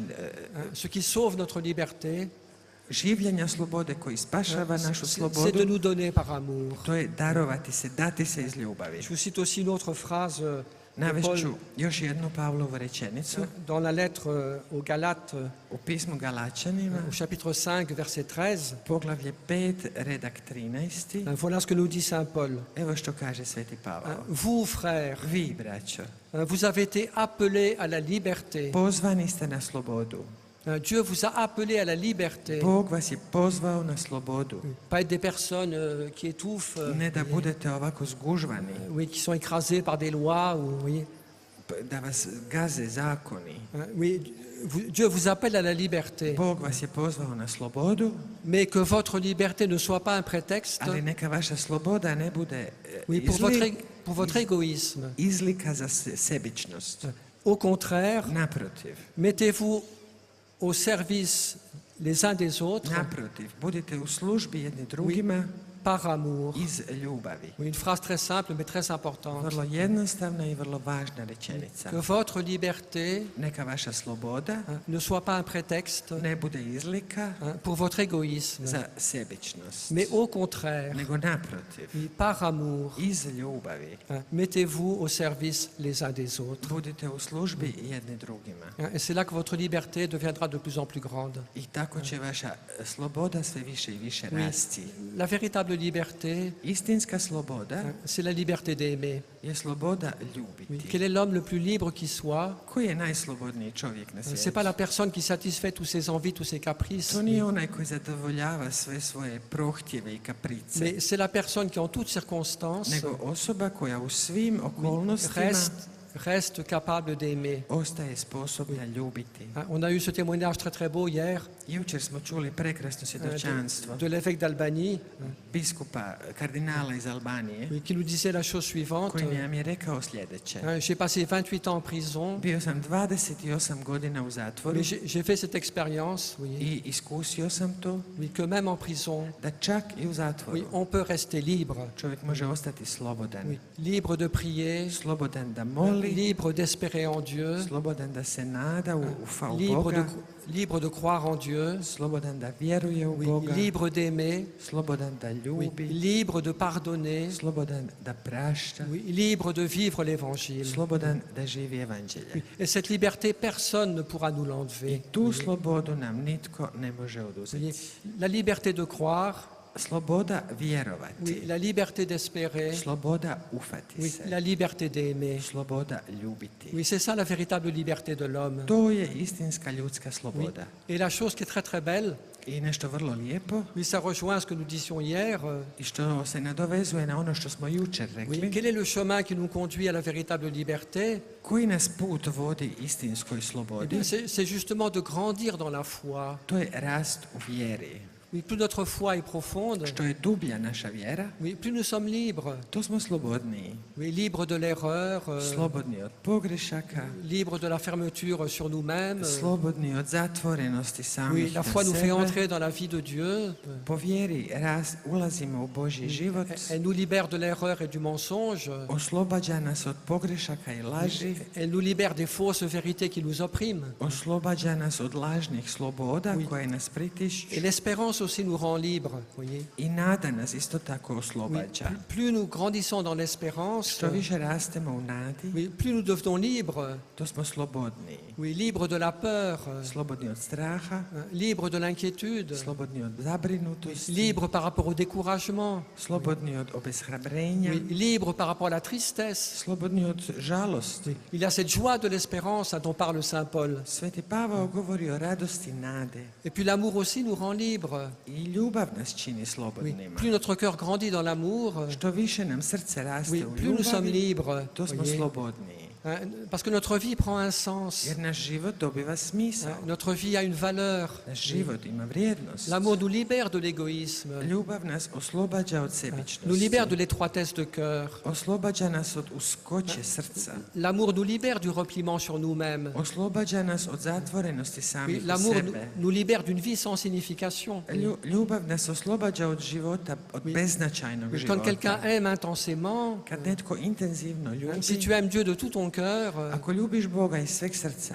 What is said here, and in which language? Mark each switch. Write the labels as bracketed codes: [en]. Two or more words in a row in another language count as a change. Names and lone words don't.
[fr] hein, ce qui sauve notre liberté, [hr] življenja slobode koji spašava našu [fr] c'est de [hr] slobodu, [fr] nous donner par amour. [hr] to je darovati se, dati se iz ljubavi. [fr] Je vous cite aussi une autre phrase de [hr] Navešću [fr] Paul [hr] još jednu Pavlovu rečenicu [fr] dans la lettre aux Galates, [hr] u pismu Galačanima, [fr] au chapitre 5, verset 13. [hr] poglavlje 5, redak 13. [fr] Voilà ce que nous dit Saint Paul. [hr] Evo što kaže Sveti Pavao. [fr] Vous, frères, [hr] Vi, braćo, [fr] vous avez été appelés à la liberté. [hr] pozvani ste na slobodu. [fr] Dieu vous a appelés à la liberté. [hr] Bog vas je pozvao na slobodu. [fr] Pas être des personnes qui étouffent, [hr] Ne da budete ovako zgužvani, [fr] oui, qui sont écrasées par des lois. Ou, oui, [hr] da vas gaze zakoni. [fr] oui, Dieu vous appelle à la liberté. [hr] Bog vas je pozvao na slobodu, [fr] Mais que votre liberté ne soit pas un prétexte, [hr] ali neka vaša sloboda ne bude [fr] oui, pour votre égoïsme. [hr] izlika za sebičnost. [fr] Au contraire, [hr] Naprotiv, [fr] mettez-vous au service les uns des autres, [hr] naprotiv, budite u službi jedni drugima, [fr] par amour. [hr] iz ljubavi. [fr] Oui, une phrase très simple mais très importante. [hr] Vrlo jednostavna i vrlo važna rečenica. [fr] Que votre liberté [hr] Neka vaša sloboda [fr] ne soit pas un prétexte [hr] ne bude izlika [fr] pour votre égoïsme, [hr] za sebičnost, [fr] mais au contraire, [hr] nego naprotiv, [fr] oui, par amour, [hr] iz ljubavi. [fr] mettez-vous au service les uns des autres. [hr] Budite u službi jedni drugima. [fr] Et c'est là que votre liberté deviendra de plus en plus grande. [hr] I tako će vaša sloboda sve više i više rasti. [fr] La véritable liberté, [hr] Istinska sloboda [fr] c'est la liberté d'aimer. [hr] je sloboda [fr] Oui. [hr] ljubiti. [fr] Quel est l'homme le plus libre qui soit? [hr] Koji je najslobodniji čovjek na [fr] C'est [hr] svijetu? [fr] pas la personne qui satisfait tous ses envies, tous ses caprices, [hr] To nije onaj koji zadovoljava sve svoje prohtjeve i kaprice, [fr] mais c'est la personne qui en toutes circonstances [hr] nego osoba koja u svim okolnostima [fr] reste capable d'aimer. [hr] ostaje sposobna ljubiti. [fr] On a eu ce témoignage très très beau hier [hr] Jučer smo čuli prekrasno svjedočanstvo [fr] de l'évêque d'Albanie [hr] biskupa, kardinala iz Albanije, [fr] qui nous disait la chose suivante. [hr] koji nam je rekao sljedeće. [fr] J'ai passé 28 ans en prison, [hr] Bio sam 28 godina u zatvoru [fr] mais j'ai fait cette expérience oui, [hr] i iskusio sam to [fr] oui, que même en prison, [hr] da čak i u [fr] oui, [hr] zatvoru [fr] on peut rester libre. [hr] čovjek može ostati slobodan. [fr] Oui, libre de prier, [hr] Slobodan da moli, [fr] libre d'espérer en Dieu, [hr] slobodan da se nada u [fr] libre de croire en Dieu, [hr] slobodan da vjeruje u [fr] oui, [hr] Boga, [fr] libre d'aimer, [hr] slobodan da [fr] oui, [hr] ljubi, [fr] libre de pardonner, [hr] slobodan da prašta, [fr] oui, libre de vivre l'évangile. [hr] slobodan da živi evanđelje. [fr] Oui, et cette liberté, personne ne pourra nous [hr] I [fr] l'enlever. [hr] tu slobodu nam nitko ne može [fr] Vous [hr] oduzeti. [fr] voyez, la liberté de croire, [hr] Sloboda vjerovati, [fr] oui, la liberté d'espérer, [hr] sloboda ufati [fr] oui, [hr] se, [fr] la liberté d'aimer. [hr] sloboda ljubiti. [fr] Oui, c'est ça la véritable liberté de l'homme. [hr] To je istinska ljudska [fr] Oui. [hr] sloboda. [fr] Et la chose qui est très très belle, [hr] I nešto vrlo lijepo [fr] oui, ça rejoint ce que nous disions hier. [hr] i što se nadovezuje na ono što smo jučer [fr] Oui, [hr] rekli. [fr] quel est le chemin qui nous conduit à la véritable liberté? [hr] Koji nas put vodi istinskoj [fr] Eh [hr] slobodi? [fr] bien, c'est justement de grandir dans la foi. [hr] To je rast u vjeri. [fr] Oui, plus notre foi est profonde, [hr] Što je dublja naša vjera, [fr] oui, plus nous sommes libres. [hr] to smo slobodniji. [fr] Oui, libres de l'erreur, [hr] Slobodni od pogrešaka, [fr] libres de la fermeture sur nous-mêmes. [hr] slobodni od zatvorenosti [fr] Oui, [hr] samih [fr] la [hr] na [fr] foi nous fait [hr] sebe. [fr] entrer dans la vie de Dieu. [hr] Po vjeri ulazimo u Božji život, [fr] Elle nous libère de l'erreur et du mensonge. [hr] oslobađa nas od pogrešaka i laži, [fr] Elle nous libère des fausses vérités qui nous oppriment. [hr] oslobađa nas od lažnih sloboda [fr] Oui. [hr] koje nas pritišću [fr] Et l'espérance aussi nous rend libres. Voyez. [hr] i nada nas isto tako [fr] Oui, [hr] oslobađa. [fr] plus nous grandissons dans l'espérance, [hr] Što više rastemo u nadi, [fr] oui, plus nous devenons libres. [hr] to smo slobodniji. [fr] Oui, libres de la peur, [hr] Slobodni od straha, [fr] libres de l'inquiétude, [hr] slobodni od zabrinutosti, [fr] libres par rapport au découragement, [hr] slobodni od obeshrabrenja, [fr] oui, libres par rapport à la tristesse. [hr] slobodni od žalosti. [fr] Il y a cette joie de l'espérance dont parle Saint Paul. [hr] Sveti Pavao govori o radosti nade [fr] Et puis l'amour aussi nous rend libres. [hr] i ljubav nas čini [fr] Oui, [hr] slobodnima. [fr] plus notre cœur grandit dans l'amour, [hr] Što više nam srce raste [fr] oui, [hr] u [fr] plus nous sommes [hr] ljubavi, [fr] libres. [hr] to smo [fr] Voyez. [hr] slobodniji. [fr] Hein, parce que notre vie prend un sens. [hr] Jer naš život dobiva smisao. [fr] Notre vie a une valeur. [hr] Naš život ima vrijednost. [fr] L'amour nous libère de l'égoïsme, [hr] Ljubav nas oslobađa od [fr] nous [hr] sebičnosti. [fr] libère de l'étroitesse de cœur. [hr] Oslobađa nas od uskoće srca. [fr] L'amour nous libère du repliement sur nous-mêmes. [hr] Oslobađa nas od zatvorenosti [fr] Oui, [hr] samih u [fr] l'amour [hr] sebe. [fr] nous libère d'une vie sans signification. [hr] Ljubav nas oslobađa od života, od beznačajnog [fr] Quand [hr] života. [fr] quelqu'un aime intensément, [hr] Kad netko intenzivno ljubi, [fr] si tu aimes Dieu de tout ton cœur, [hr] ako ljubiš Boga iz sveg srca,